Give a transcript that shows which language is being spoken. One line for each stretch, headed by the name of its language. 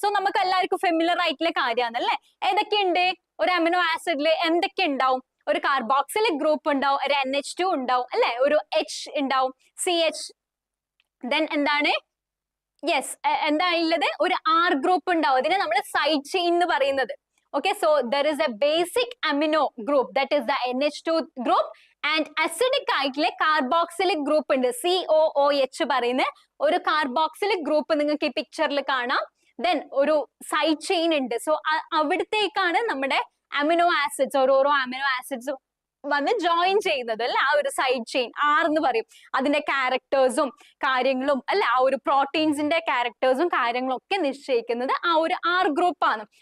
Malayalam: So നമുക്ക് എല്ലാവർക്കും familiar ആയിട്ടുള്ള കാര്യമാണ് അല്ലെ. ഏതൊക്കെയുണ്ട്? ഒരു അമിനോ ആസിഡിൽ എന്തൊക്കെ ഉണ്ടാവും? ഒരു കാർബോക്സിലിക് ഗ്രൂപ്പ് ഉണ്ടാവും, ഒരു NH2 ഉണ്ടാവും അല്ലെ, ഒരു H ഉണ്ടാവും, CH, ദെൻ എന്താണ്? യെസ്, എന്താ ഉള്ളത്? ഒരു R ഗ്രൂപ്പ് ഉണ്ടാവും. അതിനെ നമ്മൾ സൈഡ് ചെയിൻ എന്ന് പറയുന്നത്.
English: Okay, so there is a basic amino group, that is the NH2 group, and acidic
Malayalam: ആയിട്ടുള്ള കാർബോക്സിലിക് ഗ്രൂപ്പ് ഉണ്ട്, COOH പറയുന്ന ഒരു കാർബോക്സിലിക് ഗ്രൂപ്പ് നിങ്ങൾക്ക് ഈ പിക്ചറിൽ കാണാം. ദെൻ ഒരു സൈഡ് ചെയിൻ ഉണ്ട്. സോ അവിടത്തേക്കാണ് നമ്മുടെ അമിനോ ആസിഡ്സ്, ഓരോരോ അമിനോ ആസിഡ്സ് വന്ന് ജോയിൻ ചെയ്യുന്നത് അല്ലെ. ആ ഒരു സൈഡ് ചെയിൻ R എന്ന് പറയും. അതിന്റെ ക്യാരക്ടേഴ്സും കാര്യങ്ങളും അല്ലെ, ആ ഒരു പ്രോട്ടീൻസിന്റെ ക്യാരക്ടേഴ്സും കാര്യങ്ങളും ഒക്കെ നിശ്ചയിക്കുന്നത് ആ ഒരു R ഗ്രൂപ്പ് ആണ്.